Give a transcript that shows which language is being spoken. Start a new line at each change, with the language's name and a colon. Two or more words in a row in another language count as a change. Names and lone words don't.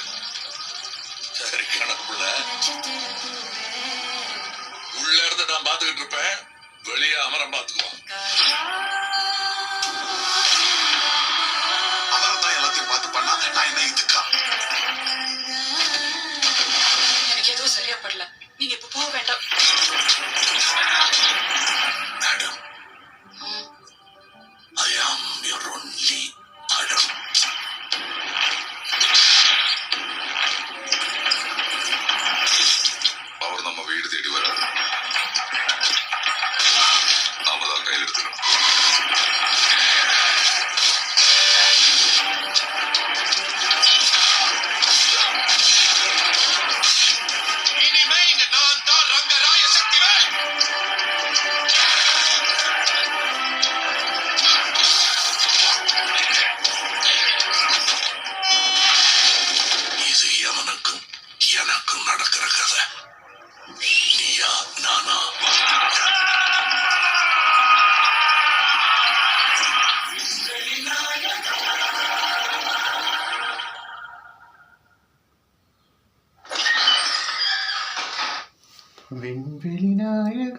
Tamil: சரி கணக்குள்ள உள்ள இருந்து நான் பாத்துக்கிட்டு இருப்பேன், வெளியே அமரம் பாத்துக்குவான். அமரம் தான் எல்லாத்தையும் பார்த்து பண்ணா நான் என்ன இதுக்கா? எனக்கு எதுவும் சரியா படல, நீங்க இப்ப போக வேண்டாம். மேடம்,
English: I am your only Adam.
Tamil: அவர் நம்ம வீடு தேடி வராரு. நாம தான் கையில் எடுத்துக்கணும். இனிமே இங்க நான் தான் ரங்கராய சக்திவேல். இது எவனுக்கும் எனக்கும் நடக்கிற கதை. நீயா நானா?
Malayalam: വെൺവെളി നായക.